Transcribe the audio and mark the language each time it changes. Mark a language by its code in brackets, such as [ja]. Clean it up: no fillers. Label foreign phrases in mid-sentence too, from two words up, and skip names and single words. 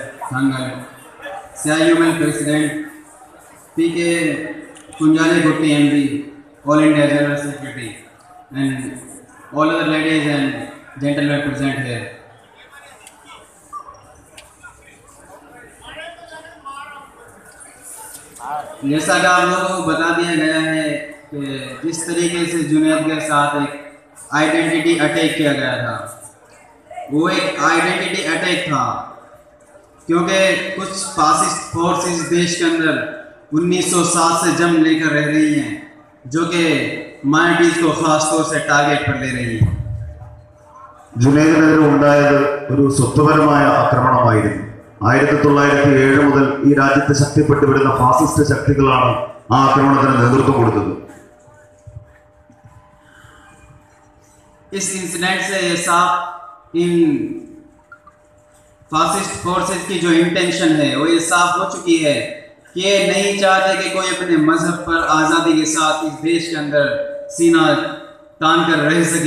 [en] Thangal, CIUML President, PK Kunjali Gutti MD, All India General Secretary, and all other ladies and gentlemen present here. [hi] जैसा कि आप लोगों को बता दिया गया है कि जिस तरीके से जुनैद के साथ एक [en] identity attack [hi] किया गया था, वो एक [en] identity attack [hi] था क्योंकि कुछ [en] fascist forces [hi] देश के अंदर 1907 से जंग लेकर रह रही हैं, जो कि माइनॉरिटीज़ को ख़ास तौर से टारगेट पर ले रही हैं. [ml] ജുനൈദിനെതിരെ ഉണ്ടായത് ഒരു സ്വത്വപരമായ ആക്രമണമായിരുന്നു. 1907 മുതൽ ഈ രാജ്യത്ത് ശക്തിപ്പെട്ടു വരുന്ന ഫാസിസ്റ്റ് ശക്തികളാണ് ആ ആക്രമണത്തിന് നേതൃത്വം കൊടുത്തത്. [hi] इस इंसिडेंट से ये साफ इन [en] fascist forces [hi] की जो इंटेंशन है वो ये साफ हो चुकी है कि ये नहीं चाहते कि कोई अपने मजहब पर आज़ादी के साथ इस देश के अंदर सीना तान कर रह सके।